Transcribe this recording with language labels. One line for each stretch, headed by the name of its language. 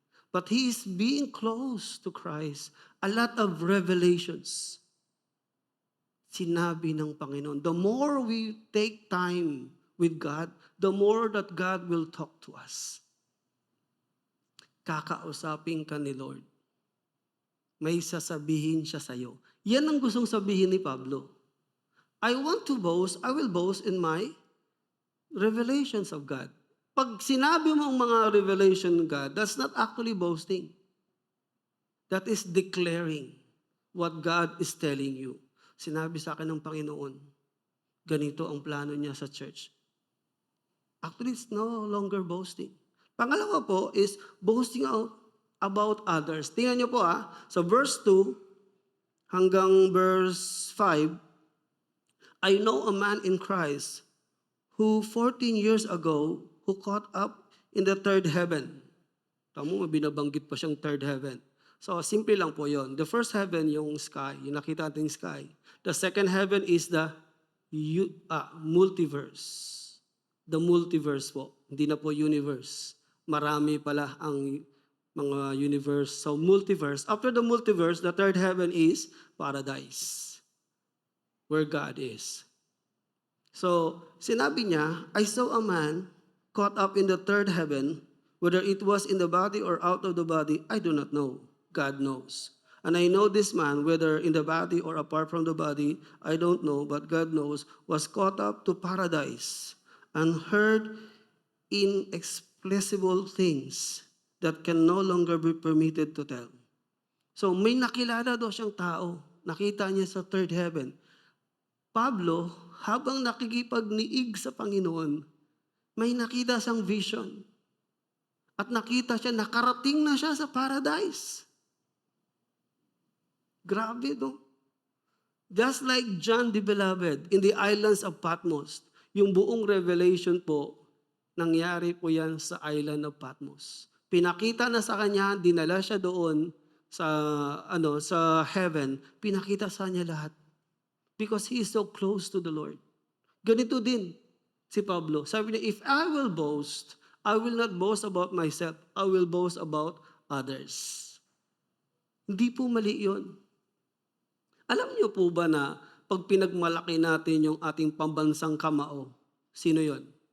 English: But he is being close to Christ. A lot of revelations.
Filipino: Sinabi ng Panginoon.
English: The more we take time with God, the more that God will talk to us.
Filipino: Kakausapin ka ni Lord. May sasabihin siya sa'yo. Yan ang gustong sabihin ni Pablo.
English: I want to boast, I will boast in my revelations of God.
Filipino: Pag sinabi mo ang mga
English: revelation of God, that's not actually boasting. That is declaring what God is telling you.
Filipino: Sinabi sa akin ng Panginoon, ganito ang plano niya sa church.
English: Actually, it's no longer boasting.
Filipino: Pangalawa po
English: is boasting out about others.
Filipino: Tingnan niyo po sa verse 2 hanggang verse 5,
English: I know a man in Christ who 14 years ago, who caught up in the third heaven.
Filipino: Tamo, binabanggit pa siyang third heaven. So, simple lang po yon.
English: The first heaven, yung sky, yung nakita natin sky. The second heaven is the multiverse.
Filipino: The multiverse po. Hindi na po universe. Marami pala ang mga universe.
English: So, multiverse. After the multiverse, the third heaven is paradise, where God is. So, sinabi niya, I saw a man caught up in the third heaven, whether it was in the body or out of the body, I do not know. God knows. And I know this man, whether in the body or apart from the body, I don't know, but God knows, was caught up to paradise and heard inexpressible things that can no longer be permitted to tell.
Filipino: So may nakilala daw siyang tao. Nakita niya sa third heaven. Pablo, habang nakikipagniig sa Panginoon, may nakita siyang vision. At nakita siya, nakarating na siya sa paradise.
English: Grabe, no? Just like John the Beloved in the islands of Patmos,
Filipino: yung buong revelation po, nangyari po yan sa island of Patmos. Pinakita na sa kanya, dinala siya doon sa heaven, pinakita sa kanya lahat.
English: Because he is so close to the Lord.
Filipino: Ganito din si Pablo.
English: Sabi niya, if I will boast, I will not boast about myself. I will boast about others.
Filipino: Hindi po mali yun. Alam niyo po ba na pag pinagmalaki natin yung ating pambansang kamao, sino yon?